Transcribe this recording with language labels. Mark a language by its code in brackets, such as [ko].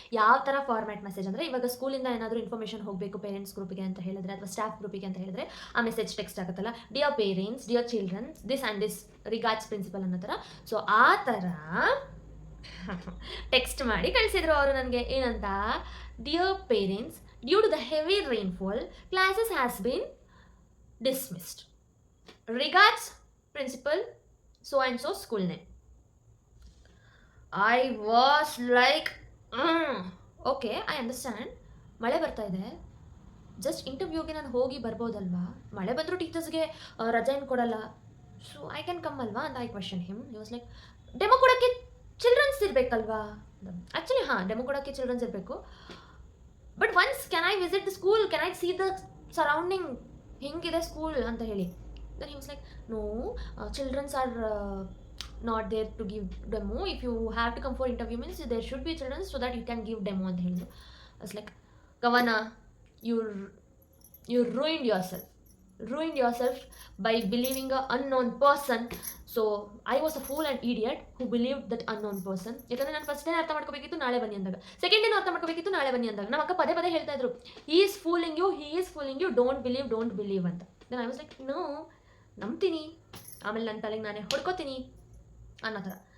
[kn] ಯಾವ ಥರ format message ಅಂದರೆ, ಇವಾಗ ಸ್ಕೂಲಿಂದ ಏನಾದರೂ ಇನ್ಫಾರ್ಮೇಷನ್ ಹೋಗಬೇಕು ಪೇರೆಂಟ್ಸ್ ಗ್ರೂಪಿಗೆ ಅಂತ ಹೇಳಿದ್ರೆ ಅಥವಾ ಸ್ಟಾಫ್ ಗ್ರೂಪಿಗೆ ಅಂತ ಹೇಳಿದ್ರೆ ಆ ಮೆಸೇಜ್ ಟೆಕ್ಸ್ಟ್ ಆಗುತ್ತಲ್ಲ, [en] dear parents, dear childrens, this and this regards principal [kn] ಅನ್ನೋ ಥರ. ಸೊ ಆ ಥರ ಟೆಕ್ಸ್ಟ್ ಮಾಡಿ ಕಳಿಸಿದ್ರು ಅವರು ನನಗೆ. [en] ಏನಂತ, dear parents, due to the heavy rainfall classes has been dismissed. Regards principal so and so school name. I was like, okay, I understand, [kn] ಮಳೆ ಬರ್ತಾ ಇದೆ, ಜಸ್ಟ್ ಇಂಟರ್ವ್ಯೂಗೆ ನಾನು ಹೋಗಿ ಬರ್ಬೋದಲ್ವಾ, ಮಳೆ ಬಂದರೂ ಟೀಚರ್ಸ್ಗೆ ರಜೆ ಏನು ಕೊಡಲ್ಲ, [en] so I can come [kn] ಅಲ್ವಾ ಅಂತ [en] I question him. He was like, [kn] demo ಕೊಡೋಕ್ಕೆ ಚಿಲ್ಡ್ರನ್ಸ್ ಇರಬೇಕಲ್ವಾ? ಆ್ಯಕ್ಚುಲಿ ಹಾಂ, ಡೆಮೋ ಕೊಡೋಕ್ಕೆ ಚಿಲ್ಡ್ರನ್ಸ್ ಇರಬೇಕು. [en] but once can I visit the school, can I see the surrounding, [kn] ಹೆಂಗಿದೆ ಸ್ಕೂಲ್ ಅಂತ ಹೇಳಿ. [en] Then he was like, no, childrens are not there to give demo. If you have to come for interview means there should be children so that you can give demo [kn] ಅಂತ ಹೇಳಿದ್ರು. [en] I was like, Kavana, you ruined yourself by believing a unknown person. So I was a fool and idiot who believed that unknown person. [kn] ಯಾಕಂದ್ರೆ ನಾನು first day ಅರ್ಥ ಮಾಡ್ಕೋಬೇಕಿತ್ತು ನಾಳೆ ಬನ್ನಿ ಅಂದಾಗ, second ಡೇನೂ ಅರ್ಥ ಮಾಡ್ಕೋಬೇಕಿತ್ತು ನಾಳೆ ಬನ್ನಿ ಅಂದಾಗ ನಮ್ಮ ಅಕ್ಕ ಪದೇ ಪದೇ ಹೇಳ್ತಾ ಇದ್ರು, [en] he is fooling you, don't believe [kn] ಅಂತ. [en] then I was like, no, [kn] ನಂಬ್ತೀನಿ, ಆಮೇಲೆ ನನ್ನ ತಲೆಗೆ ನಾನೇ ಹೊಡ್ಕೋತೀನಿ ಅನ್ನೋ ಥರ.